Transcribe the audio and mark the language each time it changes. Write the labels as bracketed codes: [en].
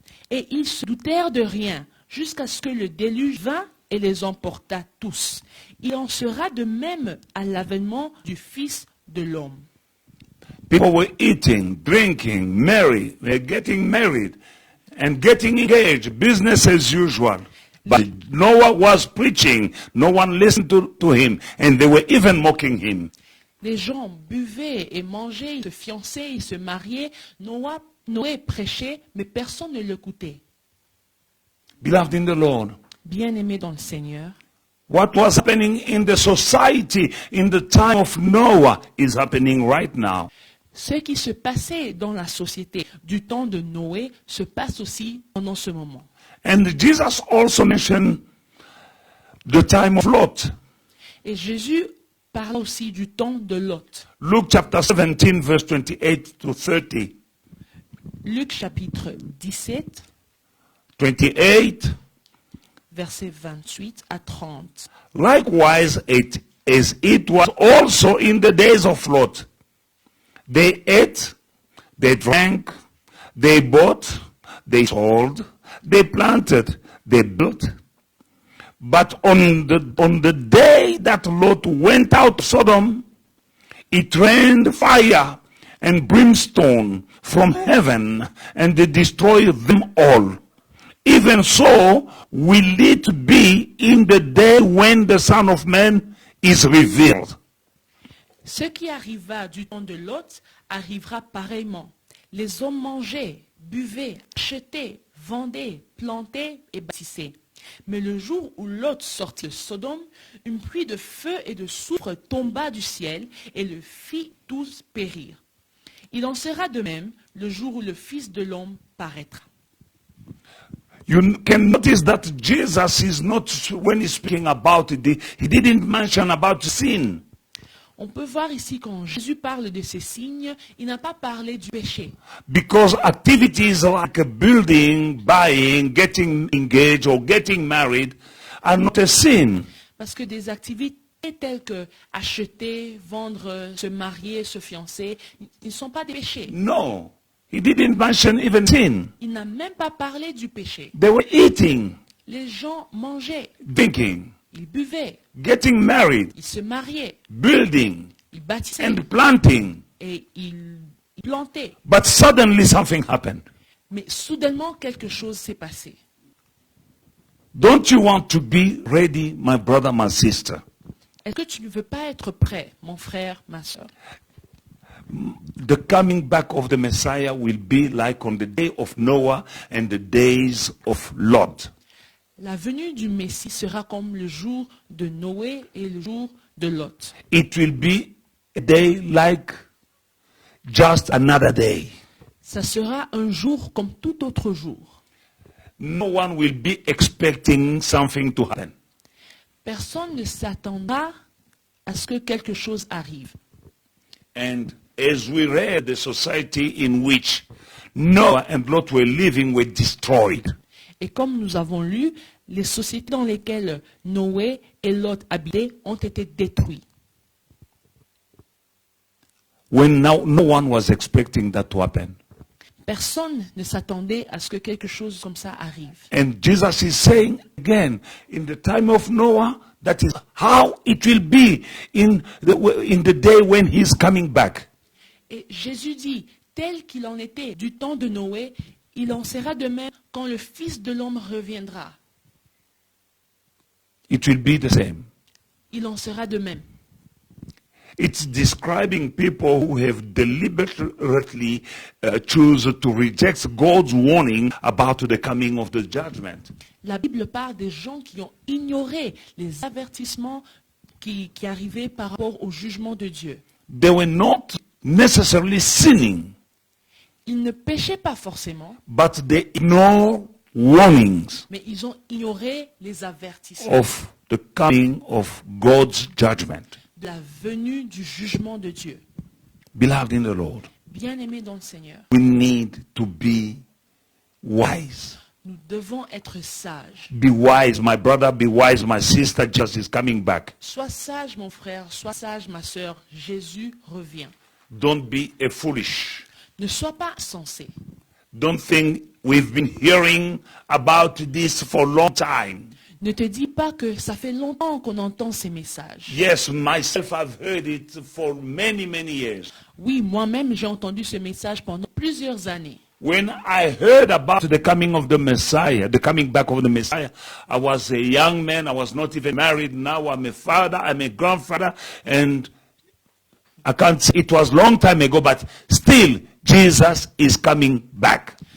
[fr] Et ils se doutèrent de rien, jusqu'à ce que le déluge vint et les emporta tous. Il en sera de même à l'avènement du Fils de l'homme. [en] People were eating, drinking, getting married, and getting engaged, business as usual. But Noah was preaching, no one listened to him, and they were even mocking him. [fr] Les gens buvaient et mangeaient, ils se fiançaient, ils se mariaient. Noé prêchait, mais personne ne l'écoutait. [en] Beloved in the Lord, [fr] Bien-aimés dans le Seigneur, [en] what was happening in the society in the time of Noah is happening right now. [fr] ce qui se passait dans la société du temps de Noé se passe aussi pendant ce moment. [en] And Jesus also mentioned the time of Lot. [fr] Et Jésus parle aussi du temps de Lot. [en] Luke chapter 17, verse 28 to 30. [fr] Luc chapitre 17, 28. versets 28 à 30. [en] Likewise, as it was also in the days of Lot. They ate, they drank, they bought, they sold, they planted, they built. But on the day that Lot went out of Sodom, it rained fire and brimstone from heaven, and they destroyed them all. Even so will it be in the day when the Son of Man is revealed. [fr] Ce qui arriva du temps de Lot arrivera pareillement. Les hommes mangeaient, buvaient, achetaient, vendaient, plantaient et bâtissaient. Mais le jour où Lot sortit de Sodome, une pluie de feu et de soufre tomba du ciel et le fit tous périr. Il en sera de même le jour où le Fils de l'homme paraîtra. [en] You can notice that Jesus is not, when he's speaking about it, he didn't mention about sin. [fr] On peut voir ici quand Jésus parle de ces signes, il n'a pas parlé du péché. [en] Because activities like building, buying, getting engaged or getting married are not a sin. [fr] Parce que des activités telles que acheter, vendre, se marier, se fiancer, ils ne sont pas des péchés. [en] No, he didn't mention even sin. [fr] Il n'a même pas parlé du péché. [en] They were eating, [fr] Les gens mangeaient, [en] drinking, [fr] ils buvaient, [en] getting married, [fr] ils se mariaient, [en] building, [fr] ils bâtissaient [en] and planting. [fr] et ils plantaient. [en] But suddenly something happened. [fr] Mais soudainement, quelque chose s'est passé. [en] Don't you want to be ready, my brother, my sister? [fr] Est-ce que tu ne veux pas être prêt, mon frère, ma soeur? [en] The coming back of the Messiah will be like on the day of Noah and the days of Lot. [fr] La venue du Messie sera comme le jour de Noé et le jour de Lot. [en] It will be a day like just another day. [fr] Ça sera un jour comme tout autre jour. [en] No one will be expecting something to happen. [fr] Personne ne s'attendra à ce que quelque chose arrive. [en] And as we read, the society in which Noah and Lot were living were destroyed. [fr] Et comme nous avons lu, les sociétés dans lesquelles Noé et Lot habitaient ont été détruites. [en] When no one was expecting that to happen. [fr] Personne ne s'attendait à ce que quelque chose comme ça arrive. [en] And Jesus is saying again, in the time of Noah, that is how it will be in the day when he's coming back. [fr] Et Jésus dit, tel qu'il en était du temps de Noé, il en sera de même quand le Fils de l'homme reviendra. [en] It will be the same. [fr] Il en sera de même. [en] It's describing people who have deliberately chosen to reject God's warning about the coming of the judgment. [fr] La Bible parle des gens qui ont ignoré les avertissements qui arrivaient par rapport au jugement de Dieu. [en] They were not necessarily sinning, [fr] Ils ne péchaient pas forcément, [en] but they ignore warnings [fr] mais ils ont ignoré les avertissements [en] of the coming of God's judgment. [fr] de la venue du jugement de Dieu. [en] Beloved in the Lord, [fr] Bien-aimés dans le Seigneur, [en] we need to be wise. [fr] nous devons être sages. [en] Be wise, my brother, be wise, my sister, Jesus is coming back. [fr] Sois sage, mon frère, sois sage, ma sœur. Jésus revient. [en] Don't be a foolish. [fr] Ne sois pas insensé. [en] Don't think we've been hearing about this for a long time. [fr] Ne te dis pas que ça fait longtemps qu'on entend ces messages. [en] Yes, myself, I've heard it for many, many years. [fr] Oui, moi-même, j'ai entendu ce message pendant plusieurs années. [en] When I heard about the coming of the Messiah, the coming back of the Messiah, I was a young man. I was not even married. Now I'm a father. I'm a grandfather. And I can't say it was a long time ago, but still, Jesus is coming back.